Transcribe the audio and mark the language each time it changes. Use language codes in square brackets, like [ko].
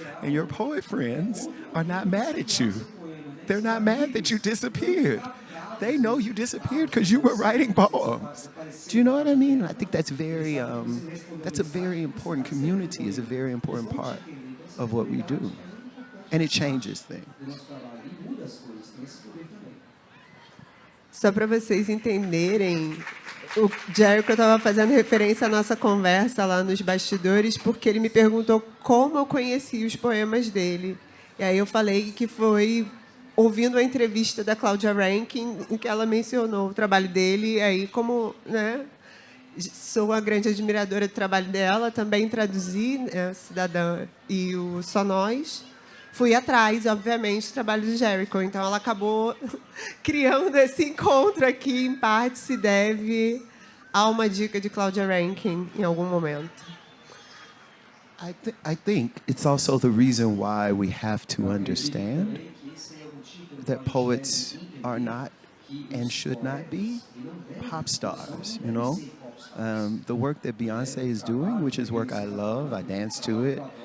[en] And your poet friends are not mad at you. They're not mad that you disappeared. They know you disappeared because you were writing poems. Do you know what I mean? I think that's a very important community, is a very important part of what we do. And it changes things. [pt] Só para vocês entenderem, o Jericho estava fazendo referência à nossa conversa lá nos bastidores, porque ele me perguntou como eu conhecia os poemas dele. E aí eu falei que foi ouvindo a entrevista da Claudia Rankine, em que ela mencionou o trabalho dele, e aí como, sou uma grande admiradora do trabalho dela, também traduzi, Cidadã e o Só Nós, fui atrás, obviamente, do trabalho do Jericho. Então, ela acabou criando esse encontro aqui, em parte se deve a uma dica de Claudia Rankine em algum momento. [en] I think it's also the reason why we have to understand that poets are not and should not be pop stars, The work that Beyonce is doing, which is work I love, I dance to it.